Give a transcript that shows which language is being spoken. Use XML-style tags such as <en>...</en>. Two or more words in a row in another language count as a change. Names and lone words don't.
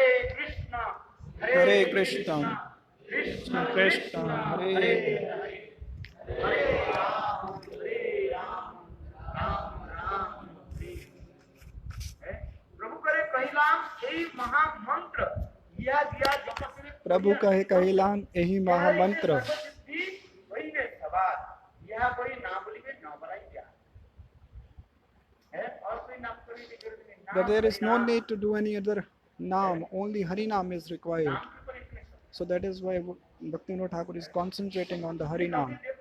<sa>हरे कृष्ण कृष्ण कृष्ण हरे</sa> <bn>প্রভু কহে কহিলাম এই মহামন্ত্র.</bn> <en>That there is no need to do any other naam, only Harinam is required. So that is why Bhaktivinoda Thakur is concentrating on the Harinam.</en>